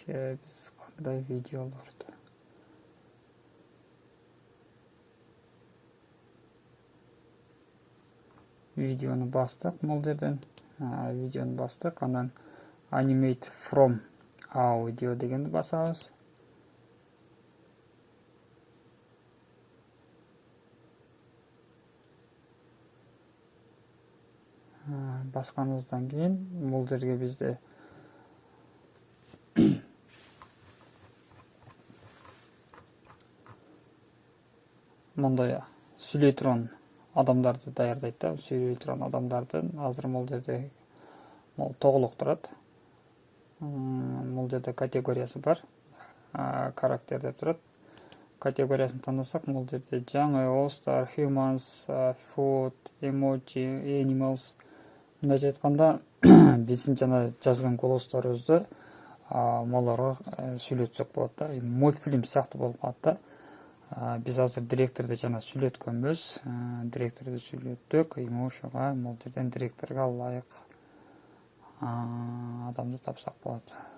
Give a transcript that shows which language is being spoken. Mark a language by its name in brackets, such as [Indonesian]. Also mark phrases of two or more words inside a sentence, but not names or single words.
[Kyrgyz] Биз кандай видеолорду видеону бастык. Бул жерден видеону бастык. Андан [English] animate from audio [Kyrgyz] дегенди басабыз. Басканыбыздан кийин бул жерге бизде мындай сүйлөй турган адамдарды даярдайт да. Сүйлөй турган адамдардын азыр бул жерде тоголок турат. Бул жерде категориясы бар. Карактер деп турат. Категориясын тандасак, бул жерде жаңы, [English] all star, humans, food, emoji, animals. [Kyrgyz] Мындайча айтканда, биздин жана жазган голосторубузду молорго сүйлөтсөк болот да. Мультфильм сыяктуу болуп калат да. Биз азыр директорду жана сүйлөткөнбүз. Директорду сүйлөттүк. Ошого бул жерден директорго ылайык адамды тапсак болот.